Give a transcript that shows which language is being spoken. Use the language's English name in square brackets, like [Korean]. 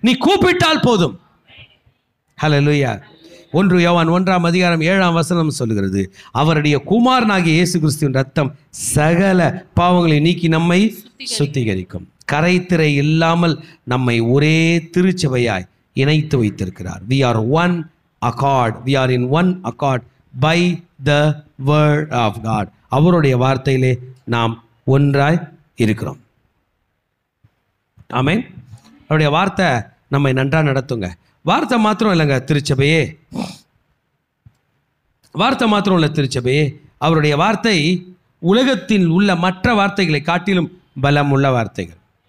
[Tamil] நீ கூப்பிட்டால் போதும். ஹல்லேலூயா. 1 யோவான் 1:7 சொல்லுகிறது, அவருடைய குமாரனாகிய இயேசு கிறிஸ்துவின் ரத்தம் சகல பாவங்களை நீக்கி நம்மை சுத்திகரிக்கும். கரைத்திரை இல்லாமல் நம்மை ஒரே திருச்சபையாய் இணைத்து வைத்திருக்கிறார். [English] We are one accord. We are in one accord by the word of God. [Tamil] அவருடைய வார்த்தையிலே நாம் ஒன்றாய் இருக்கிறோம். ஆமென். அவருடைய வார்த்தை நம்மை நன்றாக நடத்துங்க. வார்த்தை மாத்திரம் இல்லைங்க திருச்சபையே, வார்த்தை மாத்திரம் இல்லை திருச்சபையே. அவருடைய வார்த்தை உலகத்தில் உள்ள மற்ற வார்த்தைகளை காட்டிலும் பலம் உள்ள வார்த்தைகள்.